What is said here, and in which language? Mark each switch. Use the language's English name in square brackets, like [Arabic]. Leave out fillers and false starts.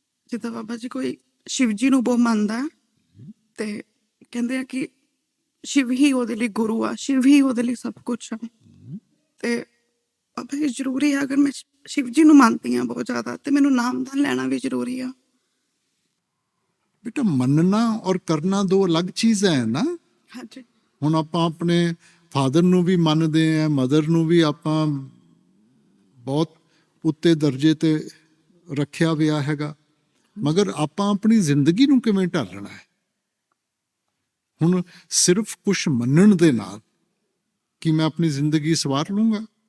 [Punjabi] ਜਿੱਦਾਂ ਬਾਬਾ ਜੀ ਕੋਈ ਸ਼ਿਵ ਜੀ ਨੂੰ ਬਹੁਤ ਮੰਨਦਾ ਤੇ ਕਹਿੰਦੇ ਆ ਕਿ ਸ਼ਿਵ ਹੀ ਉਹਦੇ ਲਈ ਗੁਰੂ ਆ, ਸ਼ਿਵ ਹੀ ਉਹਦੇ ਲਈ ਸਭ ਕੁਛ ਆ। ਤੇ ਬਾਬਾ ਜੀ ਜ਼ਰੂਰੀ ਆ, ਅਗਰ ਮੈਂ ਸ਼ਿਵ ਜੀ ਨੂੰ ਮੰਨਦੀ ਹਾਂ ਬਹੁਤ ਜ਼ਿਆਦਾ, ਤੇ ਮੈਨੂੰ ਨਾਮਦਾਨ ਲੈਣਾ ਵੀ ਜ਼ਰੂਰੀ ਆ। [Hindi] बेटा मनना और करना दो अलग चीज़ है ना। हाँ जी। [Punjabi] ਹੁਣ ਆਪਾਂ ਆਪਣੇ ਫਾਦਰ ਨੂੰ ਵੀ ਮੰਨਦੇ ਆ, ਮਦਰ ਨੂੰ ਵੀ ਆਪਾਂ ਬਹੁਤ ਉੱਤੇ ਦਰਜੇ ਤੇ ਰੱਖਿਆ ਹੋਇਆ ਹੈਗਾ, ਮਗਰ ਆਪਾਂ ਆਪਣੀ ਜ਼ਿੰਦਗੀ ਨੂੰ ਕਿਵੇਂ ਢਾਲਣਾ ਹੈ? ਹੁਣ ਸਿਰਫ ਕੁਛ ਮੰਨਣ ਦੇ ਨਾਲ ਕਿ ਮੈਂ ਆਪਣੀ ਜ਼ਿੰਦਗੀ ਸਵਾਰ ਲੂੰਗਾ?